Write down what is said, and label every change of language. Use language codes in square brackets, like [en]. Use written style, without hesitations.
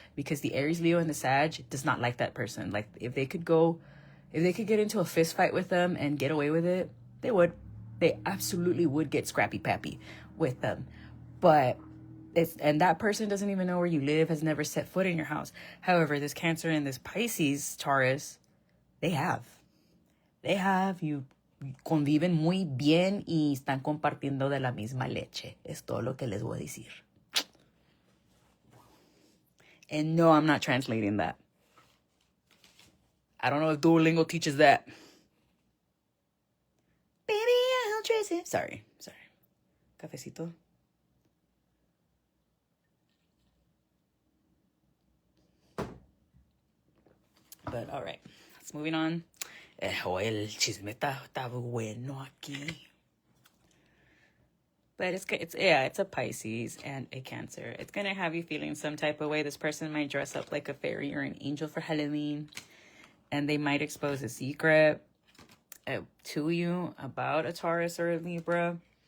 [en] Because the Aries, Leo, and the Sag does not like that person. Like, if they could get into a fist fight with them and get away with it, they would. They absolutely would get scrappy pappy with them. But and that person doesn't even know where you live, has never set foot in your house. However, this Cancer and this Pisces, Taurus, they have. [es] You conviven muy bien y están compartiendo de la misma leche. Es todo lo que les voy a decir. [en] And no, I'm not translating that. I don't know if Duolingo teaches that. Baby, I'll trace it. Sorry. Cafecito. But all right, let's moving on. [es] El chisme está bueno aquí. [en] But it's a Pisces and a Cancer. It's gonna have you feeling some type of way. This person might dress up like a fairy or an angel for Halloween, and they might expose a secret to you about a Taurus or a Libra.